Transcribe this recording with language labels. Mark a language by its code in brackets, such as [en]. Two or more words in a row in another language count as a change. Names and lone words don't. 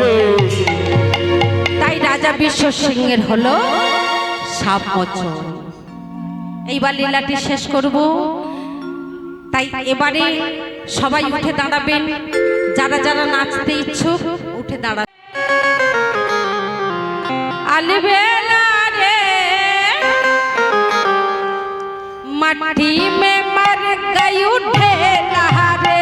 [bn] তাই রাজা বিশ্ব সিংহের হলো সাপ মোচন। এইবার লীলাটি শেষ করব। তাই এবারে সবাই উঠে দাঁড়াবেন, যারা যারা নাচতে ইচ্ছুক উঠে দাঁড়াবেন। [hi] अलबेला रे मट्टी में मर गई उठे लहरे।